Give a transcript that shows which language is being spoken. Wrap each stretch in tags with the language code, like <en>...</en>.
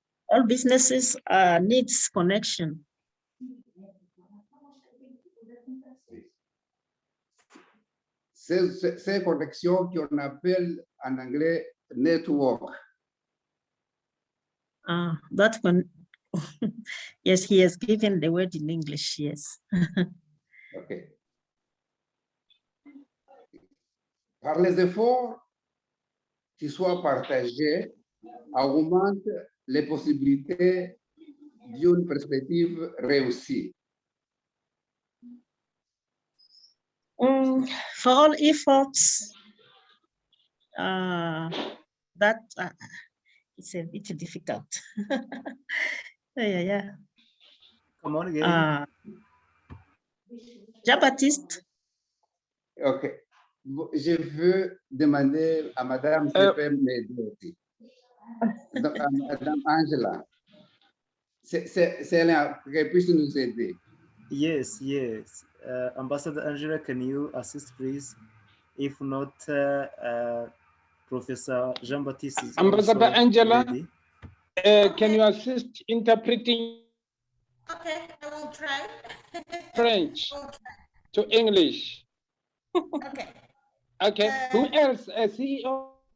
<en>All businesses needs connection.</en> <fr>Ces connexions qu'on appelle en anglais network.</fr> <en>That one. Yes, he has given the word in English. Yes. Okay.</en> <fr>Par les efforts qui soient partagés, augmente les possibilités d'une perspective réussie.</fr> <en>For all efforts, that it's a bit difficult. Yeah. Come on again.</en> <fr>Jean-Baptiste. Ok. Je veux demander à Madame si elle peut m'aider aussi. Madame Angela. C'est elle qui puisse nous aider.</fr> <en>Yes. Ambassador Angela, can you assist, please? If not, Professor Jean-Baptiste is Ambassador also Angela, ready. Can you assist interpreting? Okay, I will try. French to English. Okay. Who else? CEO?</en>